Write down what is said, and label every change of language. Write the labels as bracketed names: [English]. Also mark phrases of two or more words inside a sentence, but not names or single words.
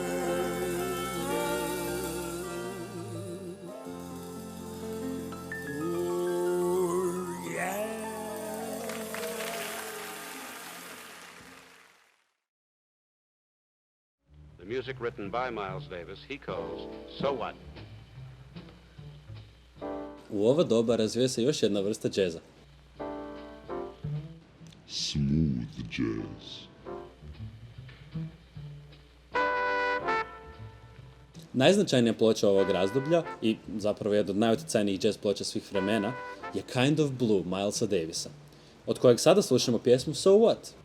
[English] Oh, yeah. The music written by Miles Davis, he calls So What? [Croatian] U ovo doba razvija se još jedna vrsta džeza. [English] Smooth jazz. [Croatian] Najznačajnija ploča ovog razdoblja, i zapravo jedna od najutjecajnijih jazz ploča svih vremena, je Kind of Blue Milesa Davisa, od kojeg sada slušamo pjesmu So What?